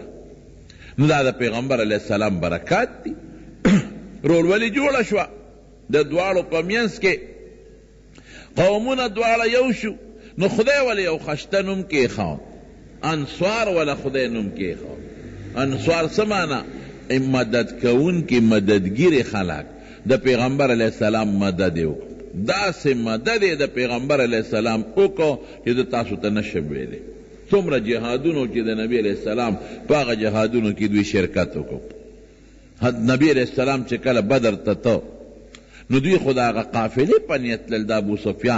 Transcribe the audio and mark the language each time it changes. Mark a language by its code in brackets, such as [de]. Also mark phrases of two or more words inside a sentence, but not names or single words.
[ps] نو دا د پیغمبر علیہ السلام برکات دي. ورورولي جوړه شوه د دواړو په منځ کې، قومونه دواړه یو شو. نو خدای ولې یو خشته نوم کېښود، انصار ولا خدای نوم کېښود. انصار څه معنی؟ [ur] مدد کون کی [ps] مددگیر خلق د پیغمبر علیہ السلام مدد وکړو. داسې مدد د پیغمبر علیہ السلام وکړو چې د تاسو ته نشم ویلی. څومره جهادونو چې د نبی علیہ السلام په هغه جهادونو کې دوی شرکت وکړو. نبی علیہ السلام چې کله بدر ته ته نو دوی خو د هغه قافلې په نیت تلل، د ابو سفیان